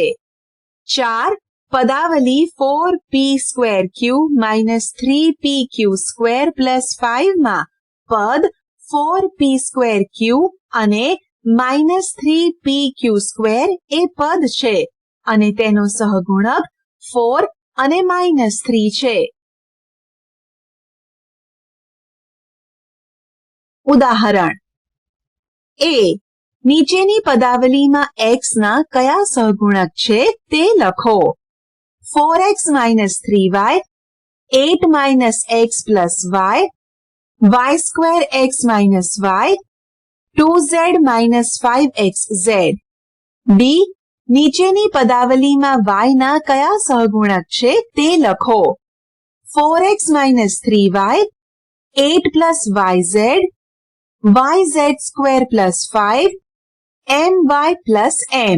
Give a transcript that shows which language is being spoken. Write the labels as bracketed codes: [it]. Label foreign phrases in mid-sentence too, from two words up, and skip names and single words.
[gu] 4. પદાવલી 4p²q - 3pq² + 5 માં પદ 4p²q અને -3pq² એ પદ છે અને તેનો સહગુણક 4 અને -3 છે. ઉદાહરણ. a. નીચેની પદાવલીમાં x ના કયા સહગુણક છે તે લખો. [en] 4x - 3y, 8 - x + y, y²x - y, 2z માઇનસ 5xz. [gu] ડી. નીચેની પદાવલીમાં y ના કયા સહગુણક છે તે લખો. [en] 4x માઇનસ 3y, 8 પ્લસ yz, yz square plus 5, my પ્લસ m.